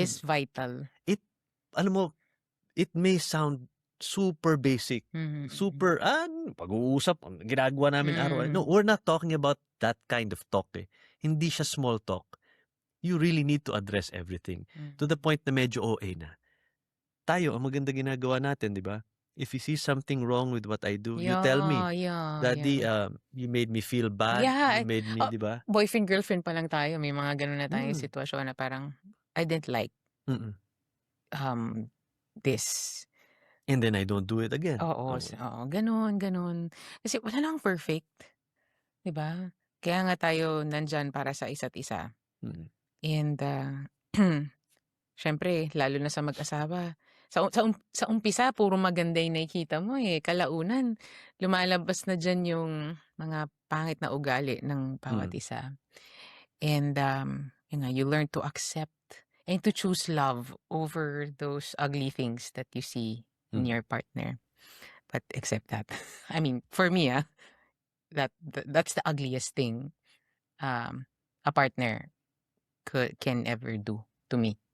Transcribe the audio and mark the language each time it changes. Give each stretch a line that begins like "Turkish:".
English: is vital.
Filipino: Alam mo,
English: it may sound super basic, Mhm.
Filipino: super, pag-uusap, ginagawa namin araw-araw.
English: No, we're not talking about that kind of talk eh.
Filipino: Hindi siya small talk.
English: You really need to address everything. To the point
Filipino: na medyo OA na. Tayo, ang maganda ginagawa natin, di ba?
English: If you see something wrong with what I do, you tell me, Yeah. Daddy, you made me feel bad. Yeah. You made me, di ba?
Filipino: Boyfriend, girlfriend pa lang tayo. May mga ganun na tayong Mm. sitwasyon na parang,
English: I didn't like Mm-mm. this. And then I don't do it again.
Filipino: Oo, ganun. Kasi wala namang perfect. 'Di ba? Kaya nga tayo nandyan para sa isa't isa. Mm. And, siyempre lalo na sa mag-asawa, sa umpisa puro maganda yung nakikita mo, eh, kalaunan lumalabas na diyan yung mga pangit na ugali ng bawat isa.
English: And, yun nga, you learn to accept and to choose love over those ugly things that you see in your partner. But accept that. I mean, for me, that's the ugliest thing a partner can ever do to me.